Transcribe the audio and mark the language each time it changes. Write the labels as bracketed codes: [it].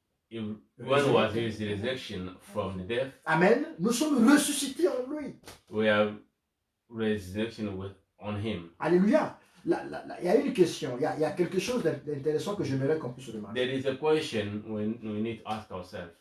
[en] When was his resurrection from the death? [fr] Amen, nous sommes ressuscités en lui. [en] We have resurrection on him. Alléluia. [fr] Il y a une question, il y a quelque chose d'intéressant que j'aimerais qu'on puisse se demander. [en] There is a question we need to ask ourselves.